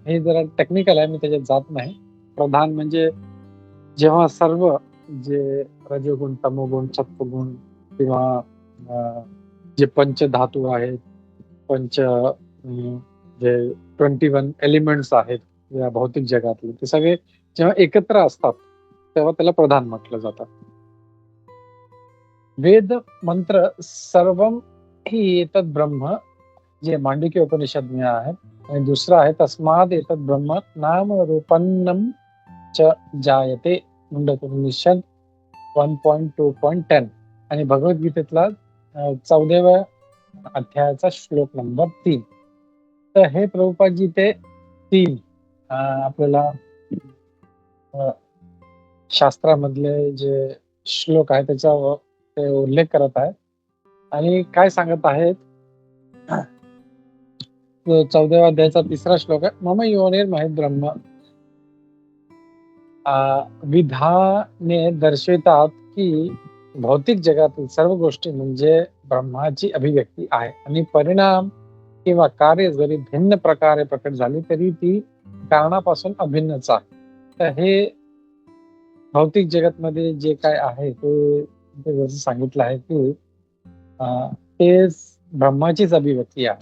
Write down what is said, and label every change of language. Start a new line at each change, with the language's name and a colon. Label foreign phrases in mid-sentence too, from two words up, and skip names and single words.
Marathi: हे जरा टेक्निकल आहे, मी त्याच्यात जात नाही. प्रधान म्हणजे जेव्हा सर्व जे रजोगुण, तमोगुण, सत्वगुण किंवा जे पंचधातू आहेत, जे 21 एलिमेंट्स आहेत या भौतिक जगातले, ते सगळे जेव्हा एकत्र असतात, तेव्हा त्याला प्रधान म्हटलं जातं. वेद मंत्र
Sanskrit: सर्वम ही एतत् ब्रह्म
Marathi: जे मांडुक्य उपनिषद आहे आणि दुसरं आहे
Sanskrit: तस्माद एतत् ब्रह्म नाम रूपन्नम च जायते
Marathi: मुंडकोपनिषद 1.2.10 आणि भगवद्गीतेतला 14व्या अध्यायाचा श्लोक नंबर 3. तर हे प्रभुपादजी ते 3 आपल्याला शास्त्रामधले जे श्लोक आहे त्याचा ते उल्लेख करत आहेत आणि काय सांगत आहेत 14व्या अध्यायाचा 3रा श्लोक आहे
Sanskrit: मम योनिर महेत ब्रह्म
Marathi: विधाने दर्शवितात की भौतिक जगातील सर्व गोष्टी म्हणजे ब्रह्माची अभिव्यक्ती आहे आणि परिणाम किंवा कार्य जरी भिन्न प्रकारे प्रकट झाली तरी ती कारणापासून अभिन्नच आहे. तर हे भौतिक जगतमध्ये जे काय आहे ते जसं सांगितलं आहे की ते ब्रह्माचीच अभिव्यक्ती आहे.